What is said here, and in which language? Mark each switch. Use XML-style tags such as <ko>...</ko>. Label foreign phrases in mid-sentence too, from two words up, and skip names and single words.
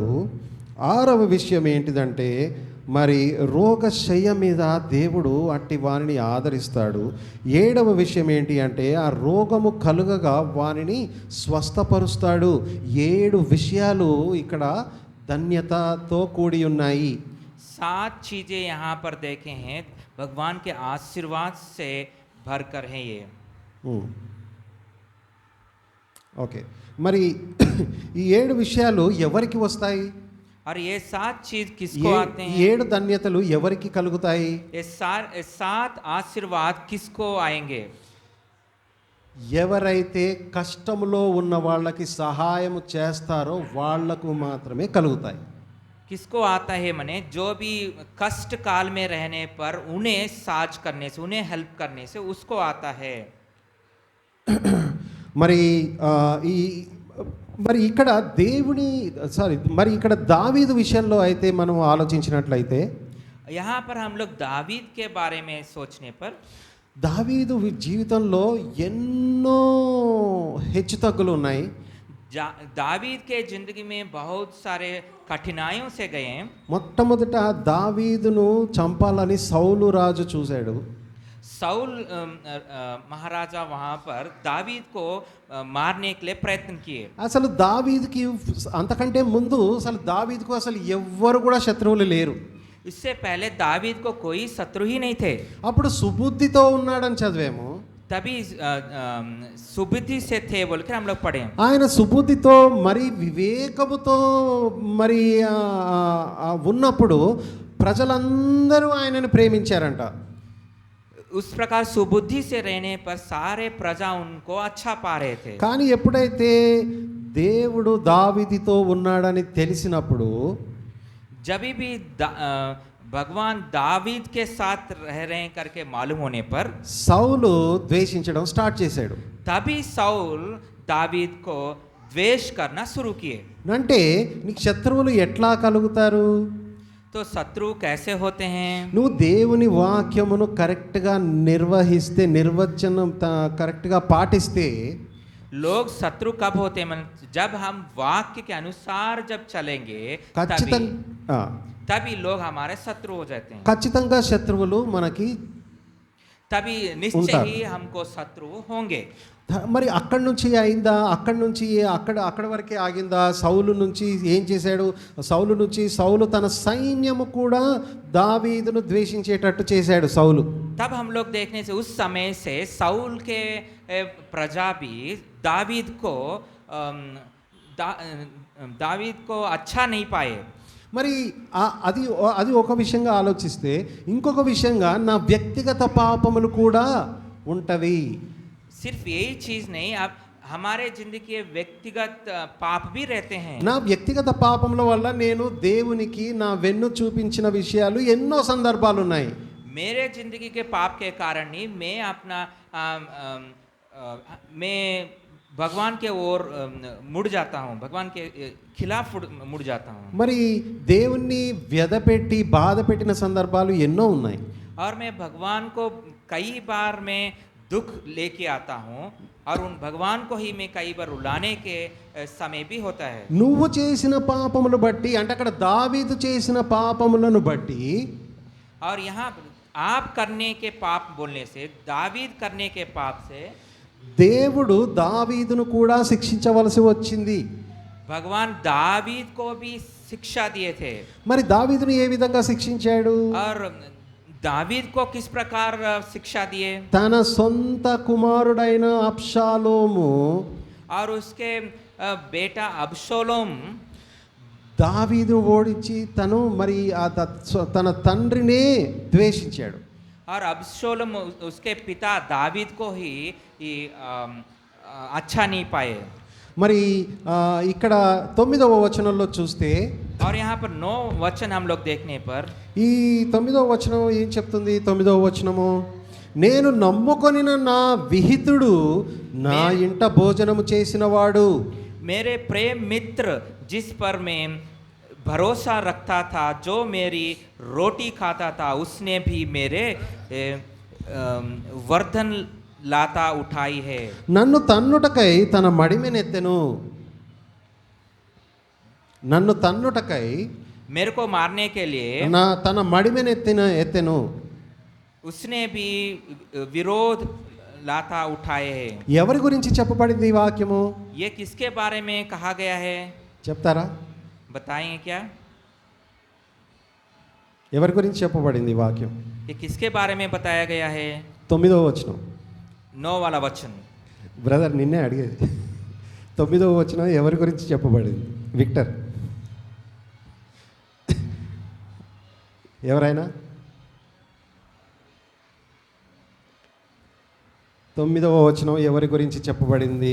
<te>ఆరవ విషయం ఏంటిదంటే మరి రోగశయ్య మీద దేవుడు అట్టి వానిని ఆదరిస్తాడు. ఏడవ విషయం ఏంటి అంటే ఆ రోగము కలుగగా వానిని స్వస్థపరుస్తాడు. 7 విషయాలు ఇక్కడ ధన్యతతో కూడి ఉన్నాయి.</te> <hi>7 चीजें यहाँ पर देखे हैं, भगवान के आशीर्वाद से भरकर हैं ये।</hi> <te>ఓకే, మరి ఈ 7 విషయాలు ఎవరికి వస్తాయి?</te> <hi>और ये 7 चीज किसको आते हैं?</hi> <te>7 ధన్యతలు ఎవరికి కలుగుతాయి?</te> <hi>ये 7 आशीर्वाद किसको आएंगे?</hi> <te>ఎవరైతే కష్టములో ఉన్న వాళ్ళకి సహాయం చేస్తారో వాళ్లకు మాత్రమే కలుగుతాయి.</te> <hi>किसको आता है मने जो भी कष्ट काल में रहने पर उन्हें साज करने से, उन्हें हेल्प करने से उसको आता है।</hi> <te>మరి ఈ మరి ఇక్కడ మరి ఇక్కడ దావీదు విషయంలో అయితే మనం ఆలోచించినట్లయితే,</te> <hi>यहाँ पर हम लोग दावीद के बारे में सोचने पर</hi> <te>దావీదు జీవితంలో ఎన్నో హెచ్చుతగ్గులు ఉన్నాయి.</te> <hi>दावीद के जिंदगी में बहुत सारे कठिनाइयों से गए हैं।</hi> <te>మొట్టమొదట దావీదును చంపాలని సౌలు రాజు చూశాడు.</te> <hi>साउल महाराजा वहाँ पर दावीद को मारने के लिए प्रयत्न किए।</hi> <te>అసలు దావీదుకి అంతకంటే ముందు అసలు దావీదుకు అసలు ఎవ్వరు కూడా శత్రువులు లేరు.</te> <hi>इससे पहले दावीद को कोई शत्रु ही नहीं थे।</hi> <te>అప్పుడు సుబుద్ధితో ఉన్నాడని చదివాము.</te> <hi>तभी सुबुद्धि से थे बोल के हम लोग पढ़े।</hi> <te>ఆయన సుబుద్ధితో మరి వివేకముతో మరి ఉన్నప్పుడు ప్రజలందరూ ఆయనను ప్రేమించారంట.</te> <hi>उस प्रकार सुबुद्धि से रहने पर सारे प्रजा उनको अच्छा पा रहे थे।</hi> <te>కానీ ఎప్పుడైతే దేవుడు దావీదుతో ఉన్నాడని తెలిసినప్పుడు,</te> <hi>जब भी भगवान दावीद के साथ रह रहे हैं करके मालूम होने पर</hi> <te>సౌలు ద్వేషించడం స్టార్ట్ చేశాడు.</te> <hi>तभी साउल दावीद को द्वेष करना शुरू किए।</hi> <te>అంటే నీకు శత్రువులు ఎట్లా కలుగుతారు?</te> <hi>तो शत्रु कैसे होते हैं?</hi> <te>నువ్వు దేవుని వాక్యమును కరెక్ట్గా నిర్వహిస్తే, నిర్వచనం కరెక్ట్గా పాటిస్తే,</te> <hi>लोग शत्रु कब होते हैं? जब हम वाक्य के अनुसार जब चलेंगे तभी लोग हमारे शत्रु हो जाते हैं।</hi> <te>ఖచ్చితంగా శత్రువులు మనకి</te> <hi>तभी निश्चय ही हमको शत्रु होंगे।</hi> <te>మరి అక్కడి నుంచి అయిందా? అక్కడి నుంచి అక్కడ వరకే ఆగిందా? సౌలు నుంచి ఏం చేశాడు? సౌలు తన సైన్యము కూడా దావీదును ద్వేషించేటట్టు చేశాడు సౌలు.</te> <hi>तब हम लोग देखने से उस समय से साउल के प्रजा भी दावीद को अच्छा नहीं पाए।</hi> <te>మరి అది ఒక విషయంగా ఆలోచిస్తే, ఇంకొక విషయంగా నా వ్యక్తిగత పాపములు కూడా ఉంటవి.</te> <hi>सिर्फ यही चीज नहीं, अब हमारे जिंदगी के व्यक्तिगत पाप भी रहते हैं।</hi> <te>నా వ్యక్తిగత పాపముల వల్ల నేను దేవునికి నా వెన్ను చూపించిన విషయాలు ఎన్నో సందర్భాలు ఉన్నాయి.</te> <hi>मेरे जिंदगी के पाप के कारण ही मैं भगवान के ओर मुड़ जाता हूँ, भगवान के खिलाफ मुड़ जाता हूँ।</hi> <te>మరి దేవుణ్ణి వ్యధపెట్టి బాధ పెట్టిన సందర్భాలు ఎన్నో ఉన్నాయి.</te> <hi>और मैं भगवान को कई बार मैं दुख लेके आता हूँ और उन भगवान को ही मैं कई बार रुलाने के समय भी होता है।</hi> <te>నువ్వు చేసిన పాపములను బట్టి, అంటే అక్కడ దావీదు చేసిన పాపములను బట్టి,</te> <hi>और यहाँ आप करने के पाप बोलने से, दावीद करने के पाप से</hi> <te>దేవుడు దావీదును కూడా శిక్షించవలసి వచ్చింది.</te> <hi>भगवान दावीद को भी शिक्षा दिए थे।</hi> <te>మరి దావీదును ఏ విధంగా శిక్షించాడు?</te> <hi>और दावीद को किस प्रकार शिक्षा दिए?</hi> <te>తన సొంత కుమారుడైన అబ్షాలోము</te> <hi>और उसके बेटा अबशोलोम</hi> <te>దావీదును ఓడించి తను మరి తన తండ్రినే ద్వేషించాడు.</te> <hi>और अबशोलोम उसके पिता दावीद को ही अच्छा नहीं पाए।</hi> <te>మరి ఇక్కడ 9వ వచనంలో చూస్తే,</te> <hi>और यहाँ पर 9 वचन हम लोग देखने पर</hi> <te>ఈ 9వ వచనం ఏం చెప్తుంది? 9వ వచనము, నేను నమ్ముకొనిన నా విహితుడు నా ఇంట భోజనము చేసినవాడు,</te> <hi>मेरे प्रेम मित्र जिस पर मैं भरोसा रखता था, जो मेरी रोटी खाता था, उसने भी मेरे वर्धन लाता उठाई है।</hi> <te>నన్ను తన్నుటకై తన మడిమెనెత్తెను, నన్ను తన్నుటకై</te> <hi>मेरे को मारने के लिए</hi> <te>తన మడిమెనెత్తెను.</te> <hi>उसने भी विरोध लाता उठाए है।</hi> <te>ఎవరి గురించి చెప్పబడింది ఈ వాక్యము?</te> <hi>ये किसके बारे में कहा गया है?</hi> <te>చెప్తారా?</te> <hi>बताएंगे क्या?</hi> <te>ఎవరి గురించి చెప్పబడింది ఈ వాక్యం?</te> <hi>ये किसके बारे में बताया गया है?</hi> <te>9వ వచనం.</te> <hi>9 वाला वचन.</hi> <te>బ్రదర్ నిన్నే అడిగేది. 9వ వచనం ఎవరి గురించి చెప్పబడింది? విక్టర్, ఎవరైనా? 9వ వచనం ఎవరి గురించి చెప్పబడింది?</te>